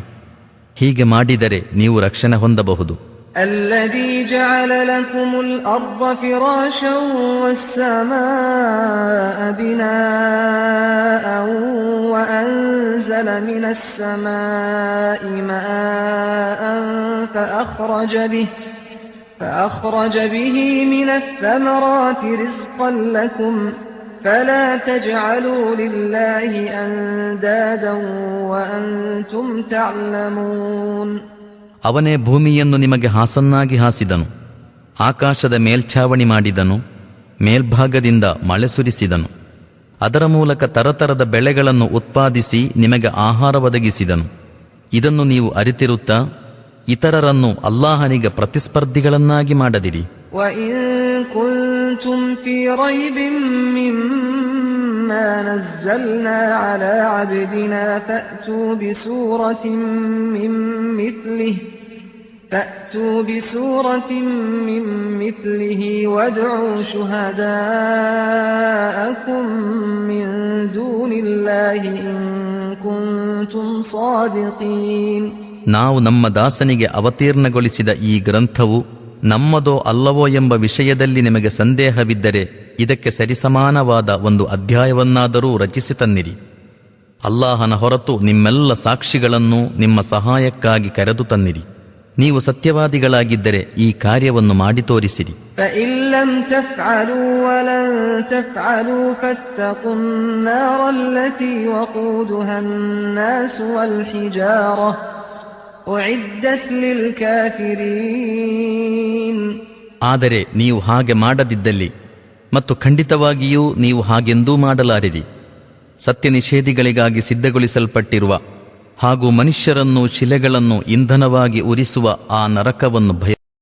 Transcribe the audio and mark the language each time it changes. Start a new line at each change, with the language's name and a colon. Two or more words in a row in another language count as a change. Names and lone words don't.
Kannada: ಹೀಗೆ ಮಾಡಿದರೆ ನೀವು ರಕ್ಷಣೆ ಹೊಂದಬಹುದು.
Arabic: الذي جعل لكم الأرض فراشا والسماء بناء وأنزل من السماء ماء فأخرج به من الثمرات رزقا لكم فلا تجعلوا لله أندادا وأنتم تعلمون.
Kannada: ಅವನೇ ಭೂಮಿಯನ್ನು ನಿಮಗೆ ಹಾಸನ್ನಾಗಿ ಹಾಸಿದನು, ಆಕಾಶದ ಮೇಲ್ಛಾವಣಿ ಮಾಡಿದನು, ಮೇಲ್ಭಾಗದಿಂದ ಮಳೆ ಸುರಿಸಿದನು, ಅದರ ಮೂಲಕ ತರತರದ ಬೆಳೆಗಳನ್ನು ಉತ್ಪಾದಿಸಿ ನಿಮಗೆ ಆಹಾರ ಒದಗಿಸಿದನು. ಇದನ್ನು ನೀವು ಅರಿತಿರುತ್ತಾ ಇತರರನ್ನು ಅಲ್ಲಾಹನಿಗೆ ಪ್ರತಿಸ್ಪರ್ಧಿಗಳನ್ನಾಗಿ ಮಾಡದಿರಿ.
Arabic: كنتم في ريب مما نزلنا على عبدنا فأتوا بسورة من مثله وادعوا شهداءكم من دون الله إن كنتم صادقين.
Kannada: ನಾವು ನಮ್ಮ ದಾಸನಿಗೆ ಅವತೀರ್ಣಗೊಳಿಸಿದ ಈ ಗ್ರಂಥವು ನಮ್ಮದೋ ಅಲ್ಲವೋ ಎಂಬ ವಿಷಯದಲ್ಲಿ ನಿಮಗೆ ಸಂದೇಹವಿದ್ದರೆ ಇದಕ್ಕೆ ಸರಿಸಮಾನವಾದ ಒಂದು ಅಧ್ಯಾಯವನ್ನಾದರೂ ರಚಿಸಿ ತನ್ನಿರಿ. ಅಲ್ಲಾಹನ ಹೊರತು ನಿಮ್ಮೆಲ್ಲ ಸಾಕ್ಷಿಗಳನ್ನು ನಿಮ್ಮ ಸಹಾಯಕ್ಕಾಗಿ ಕರೆದು ತನ್ನಿರಿ. ನೀವು ಸತ್ಯವಾದಿಗಳಾಗಿದ್ದರೆ ಈ ಕಾರ್ಯವನ್ನು ಮಾಡಿ ತೋರಿಸಿರಿ.
Arabic: فَإِن لَّمْ تَفْعَلُوا وَلَن تَفْعَلُوا فَاتَّقُوا النَّارَ الَّتِي وَقُودُهَا النَّاسُ وَالْحِجَارَةُ أُعِدَّتْ لِلْكَافِرِينَ.
Kannada: ಆದರೆ ನೀವು ಹಾಗೆ ಮಾಡದಿದ್ದಲ್ಲಿ ಮತ್ತು ಖಂಡಿತವಾಗಿಯೂ ನೀವು ಹಾಗೆಂದೂ ಮಾಡಲಾರಿರಿ, ಸತ್ಯ ನಿಷೇಧಿಗಳಿಗಾಗಿ ಸಿದ್ಧಗೊಳಿಸಲ್ಪಟ್ಟಿರುವ ಹಾಗೂ ಮನುಷ್ಯರನ್ನು ಶಿಲೆಗಳನ್ನು ಇಂಧನವಾಗಿ ಉರಿಸುವ ಆ ನರಕವನ್ನು ಭಯ